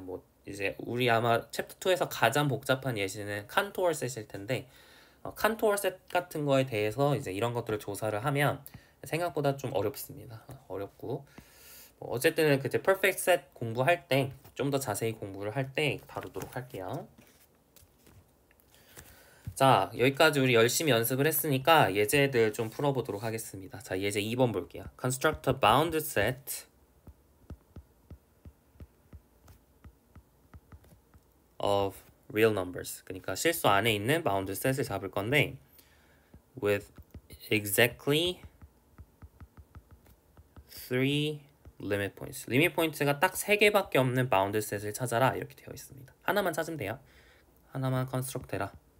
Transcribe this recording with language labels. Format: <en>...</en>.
<ko>뭐 이제 우리 아마 챕터 2에서 가장 복잡한 예시는 칸토어 셋일 텐데 칸토어 셋 같은 거에 대해서 이제 이런 것들을 조사를 하면 생각보다 좀 어렵습니다. 어렵고 어쨌든 그때 perfect set 공부할 때 좀 더 자세히 공부를 할 때 다루도록 할게요. 자, 여기까지 우리 열심히 연습을 했으니까 예제들 좀 풀어보도록 하겠습니다. 자, 예제 2번 볼게요.</ko> <en>Construct a bound set of real numbers.</en> <ko>그러니까 실수 안에 있는 bound set을 잡을 건데</ko> <en>with exactly 3 limit points.</en> <ko>리밋 포인트가 딱 3개밖에 없는 bound set을 찾아라 이렇게 되어 있습니다. 하나만 찾으면 돼요. 하나만 construct 해라.</ko>